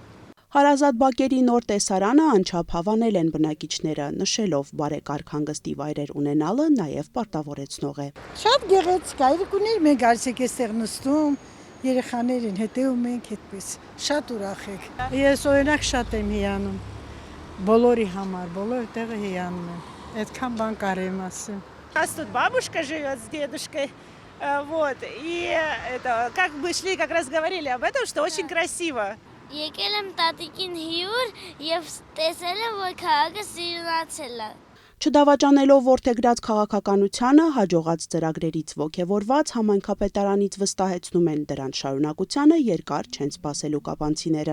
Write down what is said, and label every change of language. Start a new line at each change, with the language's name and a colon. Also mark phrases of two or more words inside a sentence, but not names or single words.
Armenian: Հարազատ բակերի նոր տեսարանը անչափ հավանել են բնակիչները, նշելով բարեկարգ հանգստի վայրեր ունենալը նաև պարտավորեցնող է։ Շատ գեղեցիկ է, երկուներ մենք արսեք էստեղ նստում, երեխաներին հետևում ենք այդպես, շատ ուրախ ենք։ Ես օրինակ շատ եմ հիանում, բոլորի համար, բոլոր տեղը հիանում եմ, այդքան բան կարեմ ասեմ։
Russian: нас тут бабушка живет с дедушкой, вот, и это, как бы шли, как раз говорили об этом, что очень красиво.
Armenian: Եկել եմ տատիկին հյուր և տեսել եմ, որ քաղաքը սիրունացել է։ Չդավաճանելով որդեգրած քաղաքականությանը, հաջողած ծրագրերից ոգևորված համայնքապետարանից վստահեցնում են դրան շարունակությանը երկար չեն սպասելու կապանցիները։